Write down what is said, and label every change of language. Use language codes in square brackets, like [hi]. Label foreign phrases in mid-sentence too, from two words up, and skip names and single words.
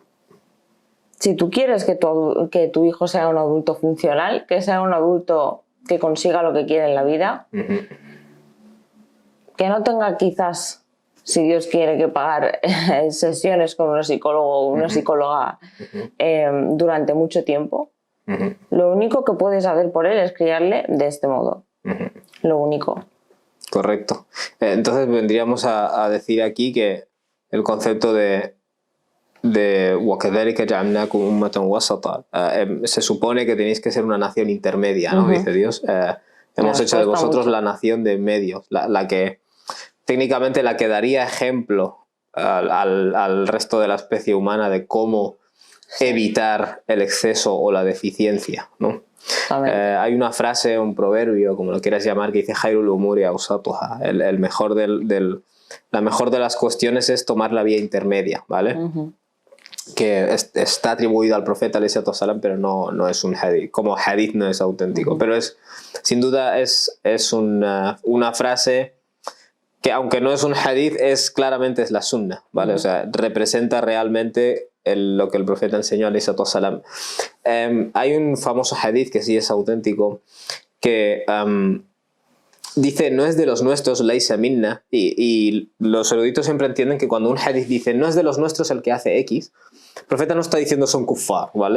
[es] Si tú quieres que tu hijo sea un adulto funcional, que sea un adulto que consiga lo que quiere en la vida, que no tenga quizás, si Dios quiere, que pagar sesiones con un psicólogo o una psicóloga durante mucho tiempo, lo único que puedes hacer por él es criarle de este modo. Lo único. Correcto. Entonces vendríamos a decir aquí que el concepto de [ar] وَكَذَلِكَ جَعَلْنَاكُمْ أُمَّةً وَسَطًا, [es] se supone que tenéis que ser una nación intermedia, ¿no? Dice Dios. Hemos hecho de vosotros la nación de medio, la que técnicamente la que daría ejemplo al resto de la especie humana de cómo evitar el exceso o la deficiencia, ¿no? Hay una frase, un proverbio, como lo quieras llamar, que dice [ar] خير الأمور أوسطها. [es] La mejor de las cuestiones es tomar la vía intermedia, ¿vale? Que está atribuido al profeta [ar] عليه السلام, [es] pero no es un hadith. Como hadith no es auténtico, pero sin duda es una frase que, aunque no es un hadith, claramente es la sunna, ¿vale? O sea, representa realmente lo que el profeta enseñó [ar] عليه السلام. [es] Hay un famoso hadith que sí es auténtico, que dice, no es de los nuestros, [ar] ليس منا, [es] y los eruditos siempre entienden que cuando un hadith dice, no es de los nuestros el que hace X, el profeta no está diciendo son kuffar, ¿vale?